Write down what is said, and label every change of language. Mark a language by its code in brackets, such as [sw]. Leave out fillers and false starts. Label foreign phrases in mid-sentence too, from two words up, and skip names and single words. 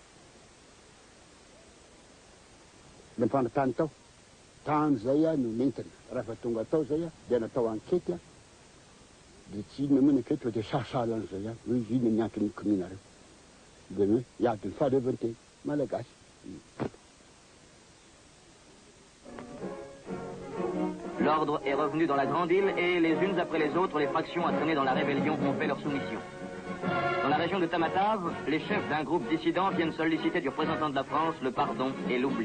[mg] le mpanatany tao tany zay a no nentina raha fa tonga tao zay a de natao ankety a de tsy inona moa ny ankety fa de sasalan'zay a hoe inona miankiny kominareo de hoe iadiny fahaleovanteny malagasy. [fr] L'ordre est revenu dans la grande île et les unes après les autres, les fractions entraînées dans la rébellion ont fait leur soumission. Dans la région de Tamatave, les chefs d'un groupe dissident viennent solliciter du représentant de la France le pardon et l'oubli.